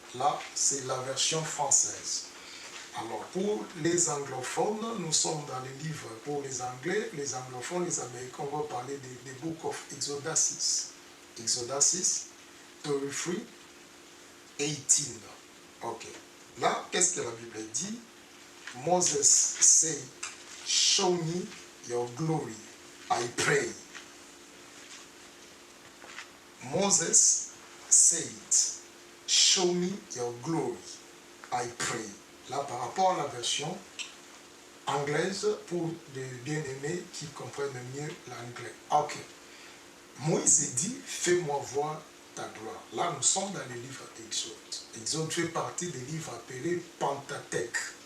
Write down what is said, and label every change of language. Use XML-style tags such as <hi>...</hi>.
<fr>Là, c'est la version française. Alors, pour les anglophones, nous sommes dans les livres pour les Anglais, les anglophones, les Américains, on va parler des Book of Exodus.</fr> <en>Exodus 33, 18. Ok.</en> <fr>Là, qu'est-ce que la Bible dit?</fr> <en>Moses said, show me your glory, I pray. Moses said, show me your glory, I pray.</en> <fr>Là, par rapport à la version anglaise, pour les bien-aimés qui comprennent mieux l'anglais. Ok. Moïse dit, fais-moi voir ta gloire. Là, nous sommes dans le livre d'Exode. Exode fait partie des livres appelés Pentateuque.</fr>